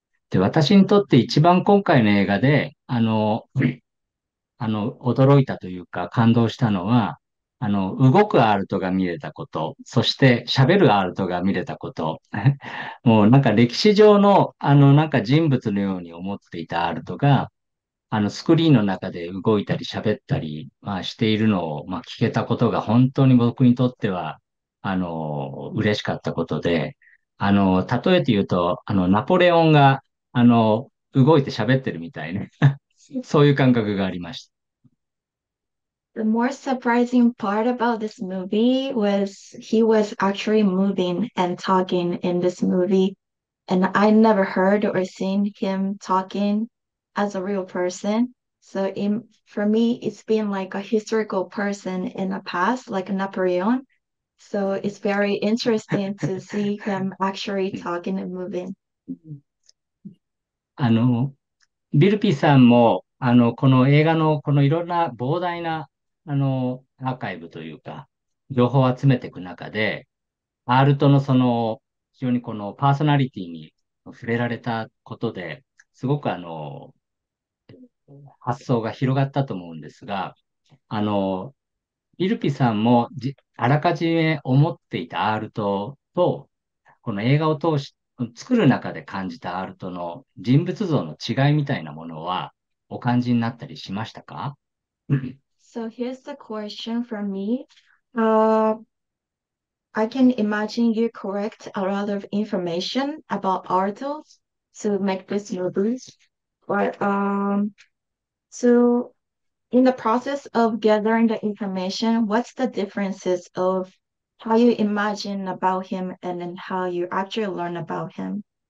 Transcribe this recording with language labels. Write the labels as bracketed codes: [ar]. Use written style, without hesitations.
[ja] で、私にとって一番今回の映画で、驚いたというか感動したのは、動くアールトが見れたこと、そして喋るアールトが見れたこと、もうなんか歴史上の、なんか人物のように思っていたアールトが、スクリーンの中で動いたり喋ったり、しているのを、聞けたことが本当に僕にとっては、嬉しかったことで、例えて言うと、ナポレオンが、動いて喋ってるみたいな、そういう感覚がありました。 [en] The more surprising part about this movie was he was actually moving and talking in this movie, and I never heard or seen him talking as a real person. For me, it's been like a historical person in the past, like Napoleon. So it's very interesting to see him actually talking and moving. [ja] あの、ビルピーさんも、この映画のこのいろんな膨大な、アーカイブというか、情報を集めていく中で、アールトのその、非常にこのパーソナリティに触れられたことで、すごく発想が広がったと思うんですが、あの、ビルピさんもあらかじめ思っていたアールトと、この映画を通し、作る中で感じたアールトの人物像の違いみたいなものはお感じになったりしましたか？ [en] So here's the question from me. Uh, I can imagine you correct a lot of information about articles to make this movie. But so in the process of gathering the information, what's the differences of how you imagine about him and then how you actually learn about him?